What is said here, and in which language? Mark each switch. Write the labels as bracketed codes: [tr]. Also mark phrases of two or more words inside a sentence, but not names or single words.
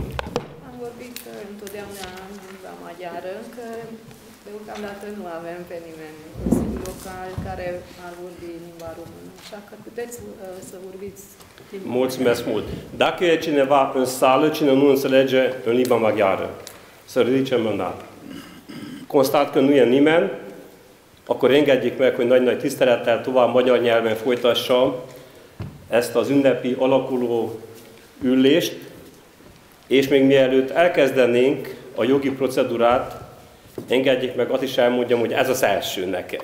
[ro] Am vorbit întotdeauna în limba maghiară, că deocamdată nu avem pe nimeni în Consiliul Local care ar vorbi limba română, așa că puteți să vorbiți limba Mulțumesc mult! Dacă e cineva în sală, cine nu înțelege în limba maghiară, să ridice mâna. Constat că nu e nimeni, [hu] akkor engedjék meg, hogy nagy-nagy tisztelettel tovább magyar nyelven folytassam ezt az ünnepi alakuló ülést, és még mielőtt elkezdenénk a jogi procedúrát, engedjék meg, azt is elmondjam, hogy ez az első nekem.